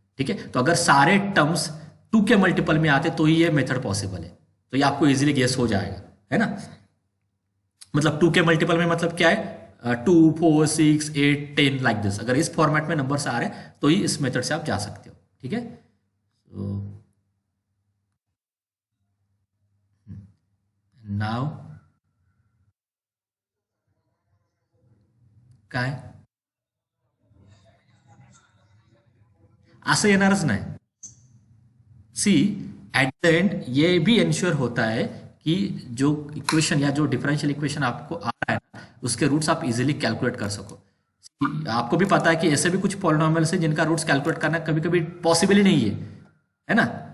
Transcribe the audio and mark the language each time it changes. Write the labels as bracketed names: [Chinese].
[Hindi] ठीक है, तो अगर सारे टर्म्स 2 के मल्टीपल में आते तो ही ये मेथड पॉसिबल है। तो ये आपको इजीली गेस हो जाएगा, है ना। मतलब 2 के मल्टीपल में मतलब क्या है, 2, 4, 6, 8, 10 लाइक दिस। अगर इस फॉर्मेट में नंबर्स आ रहे हैं तो ही इस मेथड से आप जा सकते हो। ठीक है, तो नाउ [Marathi] काय असं येणारच नाही। [Hindi] सी, एट द एंड ये भी इंश्योर होता है कि जो इक्वेशन या जो डिफरेंशियल इक्वेशन आपको आ रहा है ना, उसके रूट्स आप इजीली कैलकुलेट कर सको। आपको भी पता है कि ऐसे भी कुछ पॉलिनॉमियल्स हैं जिनका रूट्स कैलकुलेट करना कभी कभी पॉसिबल ही नहीं है ना।